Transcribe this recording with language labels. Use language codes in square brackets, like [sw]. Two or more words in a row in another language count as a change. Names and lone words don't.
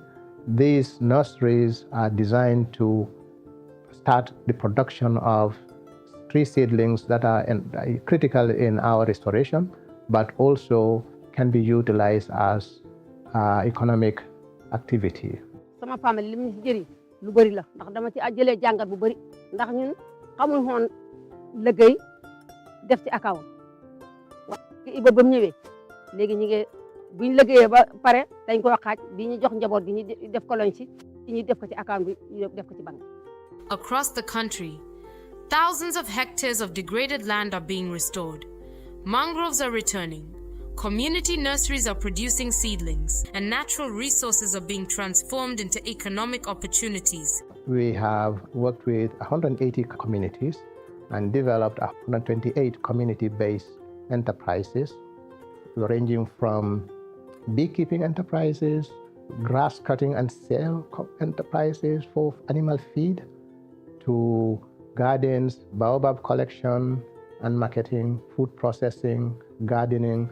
[en] These nurseries are designed to start the production of tree seedlings that are critical in our restoration, but also can be utilized as economic activity. [wo] Sama famille lim ci jëri lu bari la ndax dama ci jëlee jàngat bu bari ndax ñun xamul woon liggéey def ci account Iba ba mu ñëwee léegi ñu ngi buñ liggéeyee ba pare dañ ko xaaj bi ñu jox njaboot gi ñu def ko lañ ci ñu def ko ci account bi ñu def ko ci banque. [en] Across the country, thousands of hectares of degraded land are being restored. Mangroves are returning. Community nurseries are producing seedlings, and natural resources are being transformed into economic opportunities. We have worked with 180 communities and developed 128 community-based enterprises, ranging from beekeeping enterprises, grass cutting and sale enterprises for animal feed, to gardens, baobab collection and marketing, food processing, gardening.